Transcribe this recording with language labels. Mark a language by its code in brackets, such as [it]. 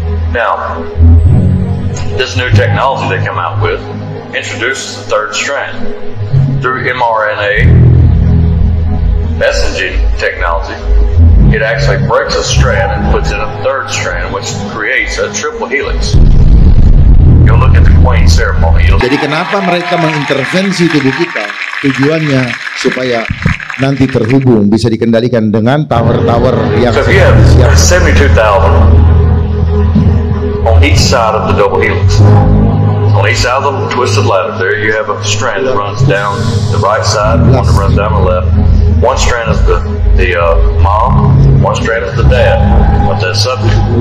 [en] Now, this new technology they come out with introduces the third strand. Through mRNA messaging technology, it actually breaks a strand and puts in a third strand, which creates a triple helix. You'll look at the Queen ceremony. [id] Jadi kenapa mereka mengintervensi tubuh kita? Tujuannya supaya nanti terhubung, bisa dikendalikan dengan tower-tower yang [en] so if you have 72,000 on each side of the double helix. On each side of the twisted ladder, there you have a strand that runs down the right side, one that runs down the left. One strand is the mom, one strand is the dad of that subject.